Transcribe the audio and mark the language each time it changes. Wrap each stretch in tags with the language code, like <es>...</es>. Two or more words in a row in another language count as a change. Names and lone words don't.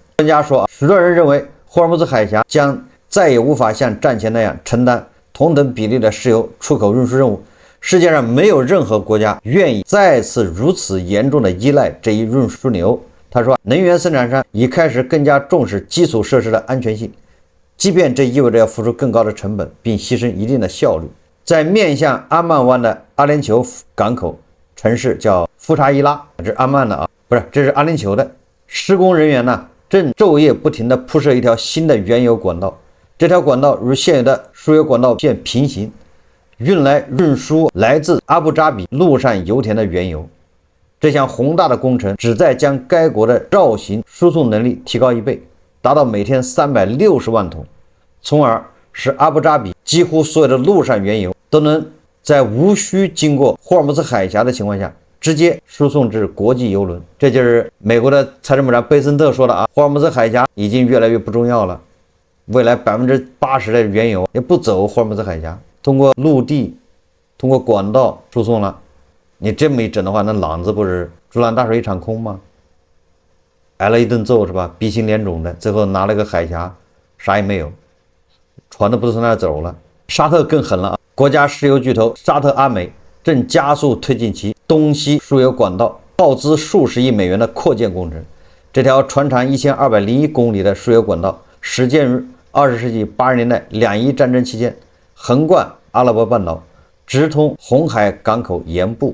<zh>專家說，許多人認為霍爾木茲海峽將再也無法像戰前那樣承擔同等比例的石油出口運輸任務。世界上沒有任何國家願意再次如此嚴重地依賴這一運輸流。他說，能源生產商已開始更加重視基礎設施的安全性，即便這意味着要付出更高的成本，並犧牲一定的效率。在面向阿曼灣的阿联酋港口城市叫夫查伊拉，这是阿曼的啊，不是，這是阿联酋的。施工人員呢，正晝夜不停地鋪設一條新的原油管道，這條管道與現有的輸油管道線平行，運輸來自阿布扎比陸上油田的原油。這項宏大的工程旨在將該國的繞行輸送能力提高1倍，達到每天360萬桶，從而使阿布扎比幾乎所有的陸上原油都能在無需經過霍爾木茲海峽的情況下直接輸送至國際油輪。這就是美國的財政部長貝森特說的啊，霍爾木茲海峽已經越來越不重要了，未來80%的原油也不走霍爾木茲海峽，通過陸地、通过管道輸送了。你這麼一整的話，那朗子不是竹籃打水一場空嗎？挨了一頓揍是吧？鼻青臉腫的，最後拿了個海峽，啥也沒有，船都不是從那兒走了。沙特更狠了啊！國家石油巨頭沙特阿美正加速推進其東西輸油管道耗資數十億美元的擴建工程。這條全長1201公里的輸油管道始建於20世紀80年代兩伊戰爭期間，橫貫阿拉伯半島，直通紅海港口沿部。</zh>